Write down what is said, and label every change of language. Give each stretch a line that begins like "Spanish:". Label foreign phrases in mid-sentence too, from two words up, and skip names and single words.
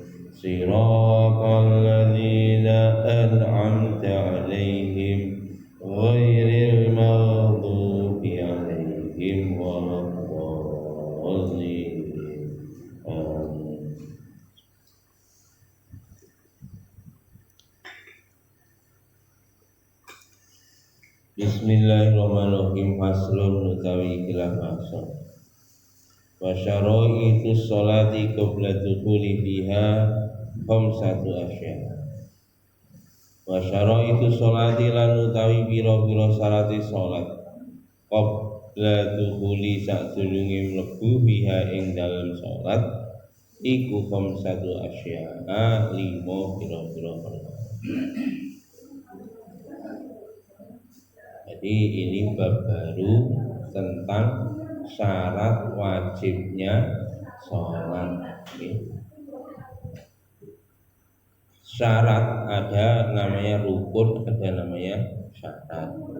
Arabic: صراط الذين أنعمت عليهم غير المغضوب عليهم ولا الضالين. Bismillahirrahmanirrahim. Faslun
Javanese: utawi ikilah fasal.
Arabic: وشرائط الصلاة قبل الدخول فيها خمسة أشياء. وشرائط الصلاة
Javanese: lan utawi pira-pira syarate salat
Arabic: قبل الدخول
Javanese: sadurunge mlebu fiha ing dalem salat iku
Arabic: خمسة أشياء,
Javanese: lima pira-pira perkara.
Indonesian: Jadi ini bab baru tentang syarat wajibnya sholat. Syarat ada namanya rukun, ada namanya syarat.